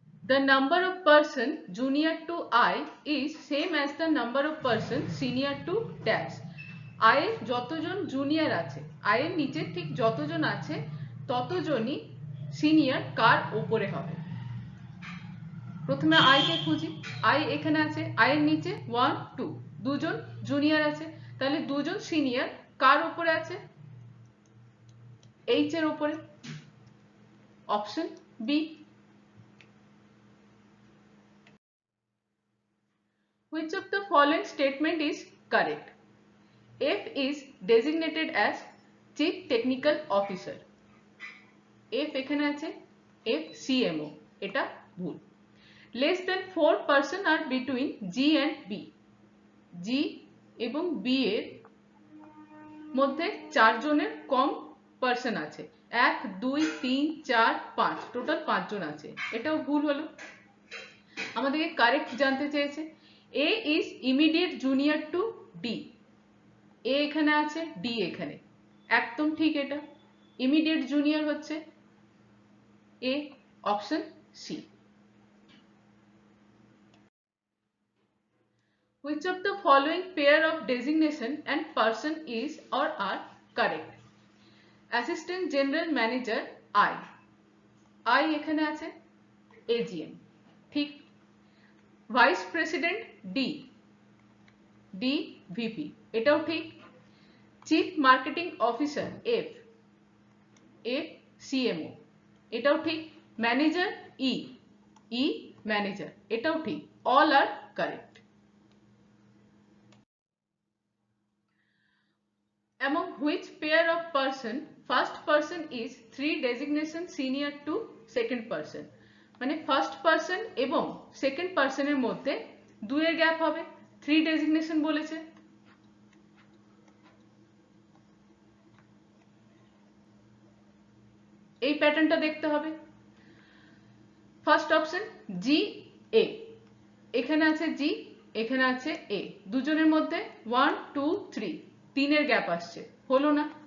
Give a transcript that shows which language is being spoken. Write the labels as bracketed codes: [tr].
[en] The number of person junior to I is same as the number of person senior to dash. [bn] I এর যতজন junior আছে, I এর নিচে ঠিক যতজন আছে ততজনই সিনিয়র কার ওপরে হবে। প্রথমে I কে খুঁজি, I এখানে আছে, I এর নিচে 1 2, দুজন জুনিয়র আছে, তাহলে দুজন সিনিয়র কার ওপরে আছে? H এর ওপরে, option B. [en] Which of the following statement is correct? F is designated as Chief Technical Officer. [bn] F এখানে আছে, F CMO, এটা ভুল। [en] Less than 4 person are between G and B. [bn] G এবং B এর মধ্যে 4 জনের কম পার্সন আছে, 1 2 3 4 5, টোটাল 5 জন আছে, এটাও ভুল হলো। আমাদেরকে কারেক্ট জানতে চেয়েছে, [en] A is immediate junior to D. [bn] A এখানে আছে, D এখানে, একদম ঠিক। এটা ইমিডিয়েট জুনিয়র হচ্ছে A, option C. [en] Which of the following pair of designation and person is or are correct? Assistant General Manager I [bn] এখানে আছে, [en] AGM ঠিক। Vice president D VP, [bn] এটাও ঠিক। [en] chief marketing officer F CMO, [bn] এটাও ঠিক। [en] manager E manager, [bn] এটাও ঠিক। [en] All are correct. Among which pair of person first person is 3 designation senior to second person? [bn] মানে ফার্স্ট পারসন এবং second পারসনের মধ্যে 2 এর গ্যাপ হবে, 3 ডেজিগনেশন বলেছে। এই প্যাটার্নটা দেখতে হবে। ফার্স্ট অপশন জি এ, এখানে আছে জি, এখানে আছে এ, দুজনের মধ্যে 1 2 3, 3 এর গ্যাপ আসছে, হলো না।